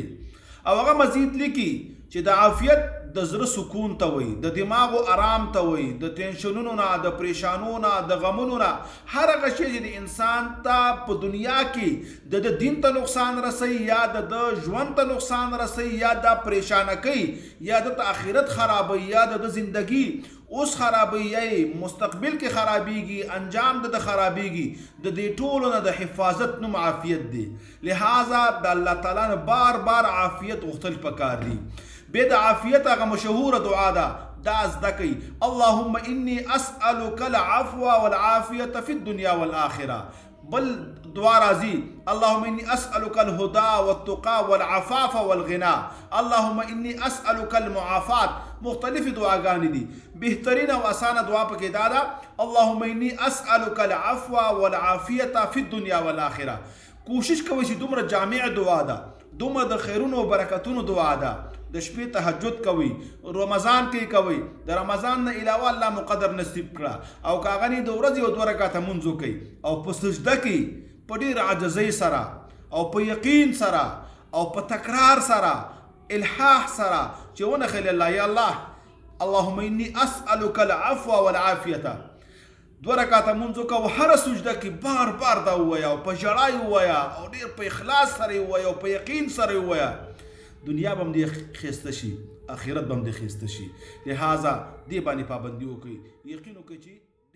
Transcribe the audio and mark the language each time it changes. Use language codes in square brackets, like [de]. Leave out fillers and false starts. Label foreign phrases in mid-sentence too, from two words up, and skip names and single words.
[ps] او هغه مزید لیکي چې د عافیت د زړه سکون ته وي، د دماغو آرام ته وي، د ټینشنونو نه، د پریشانو نه، د غمونو نه، هر هغه شی چې د انسان ته په دنیا کې د دین ته نقصان رسوي یا د ژوند ته نقصان رسوي یا د پریشانه کوي یا د آخرت خرابوي یا د زندگی اوس خرابوي یا مستقبل کې خرابېږي، انجام د خرابېږي، د دې ټولو نه د حفاظت نوم عافیت دی. لہذا د الله تعالی نه بار بار عافیت غوښتل پکار دي. بیا د عافیت هغه مشهوره دعا ده، دا زده کوي، [ar] اللهم انی اسألک العفو والعافیة فی الدنیا والآخرة. [ps] بل دعا راځي، [ar] اللهم انی اسألک الهدى والتقى والعفاف والغنى، اللهم انی اسألک المعافات. [ps] مختلف دعاګانې دي، بهترین او اسانه دعا پکې دا ده، [ar] اللهم انی اسألک العفو والعافیة فی الدنیا والآخرة. [ps] کوشش کوئ چې دومره جامع دعا ده، دومره د خیرونو او برکتونو دعا ده. د شپې تهجد کوي، رمضان کې کوي، د رمضان نه علاوه الله مقدر نصیب کړه، او که هغه نه د ورځې یو 2 رکعته مونځ وکړي او په سجده کې په ډېر عاجزۍ سره او په یقین سره او په تکرار سره الحاح سره چې ونخلي الله، [ar] یا الله اللهم انی اسألک العفو والعافیة، [ps] 2 رکعته مونځ وکړه او هره سجده کې بار بار دا ووایه او په ژړا یې ووایه او ډېر په اخلاص سره یې ووایه او په یقین سره یې ووایه. دنیا به هم دې ښایسته شي، آخرت به هم دې ښایسته شي. لہذا دې باندې پابندي وکړئ، یقین وکړئ چې